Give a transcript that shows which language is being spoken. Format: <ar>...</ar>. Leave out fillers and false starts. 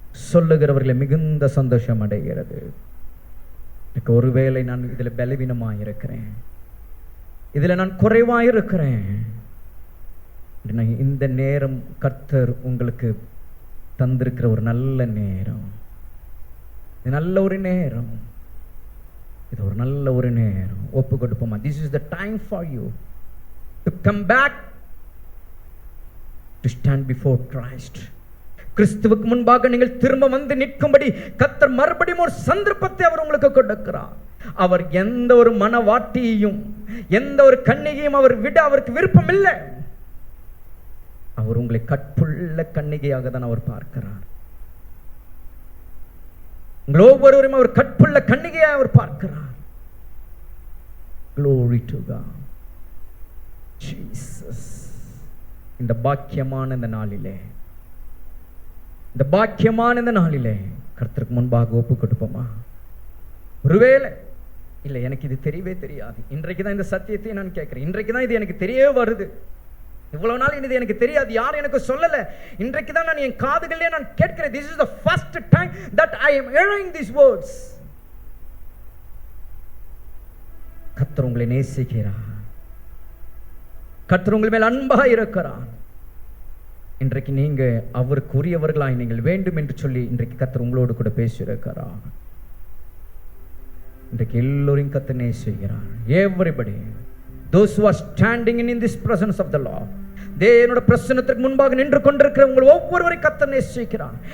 <ta>சொல்லுகிறவர்களை மிகுந்த சந்தோஷம் அடைகிறது. எனக்கு ஒருவேளை நான் இதுல பலவீனமாக இருக்கிறேன், இதுல நான் குறைவாக இருக்கிறேன். இந்த நேரம் கர்த்தர் உங்களுக்கு தந்திருக்கிற ஒரு நல்ல நேரம், நல்ல ஒரு நேரம், இது ஒரு நல்ல ஒரு நேரம். ஒப்பு கொடுப்போமா?</ta> <en>This is the time for you to come back to stand before Christ.</en> <ta>கிறிஸ்துவுக்கு முன்பாக நீங்கள் திரும்ப வந்து நிற்கும்படி கர்த்தர் மறுபடியும் ஒரு சந்தர்ப்பத்தை அவர் உங்களுக்கு கொடுக்கிறார். அவர் எந்த ஒரு மனவாட்டியையும் எந்த ஒரு கன்னிகையும் அவர் விட அவருக்கு விருப்பம் இல்லை. அவர் உங்களை கற்புள்ள கன்னிகையாக தான் அவர் பார்க்கிறார். உங்கள் ஒவ்வொருவரையும் அவர் கற்புள்ள கன்னிகையாக அவர் பார்க்கிறார்.</ta> <en>Glory to God. Jesus.</en> <ta>இந்த பாக்கியமான இந்த நாளிலே, இந்த பாக்கியமான இந்த நாளிலே கர்த்தருக்கு முன்பாக ஒப்பு கொடுப்போமா? ஒருவேளை இல்லை எனக்கு இது தெரியவே தெரியாது, இன்றைக்கு தான் இந்த சத்தியத்தை நான் கேட்கிறேன், இன்றைக்கு தான் இது எனக்கு தெரியவே வருது, இவ்வளவு நாள் இது எனக்கு தெரியாது, யாரும் எனக்கு சொல்லல, இன்றைக்கு தான் நான் என் காதுகளிலே நான் கேட்கிறேன்.</ta> <en>This is the first time that I am hearing these words.</en> <ta>கர்த்தர் உங்களை நேசிக்கிறார். கர்த்தர் உங்கள் மேல் அன்பாக இருக்கிறார். இன்றைக்கு நீங்க அவருக்குரியவர்களாய் நீங்கள் வேண்டும் என்று சொல்லி இன்றைக்கு கர்த்தர் உங்களோடு கூட பேசியிருக்கிறார். இன்றைக்கு எல்லோரையும் கர்த்தர் நேசிக்கிறார்.</ta> <en>Everybody, those who are standing in this presence of the Lord,</en> <ta>தேவனுடைய பிரசன்னத்திற்கு முன்பாக நின்று கொண்டிருக்கிற உங்கள் ஒவ்வொருவரையும் கர்த்தர் நேசிக்கிறார்.</ta>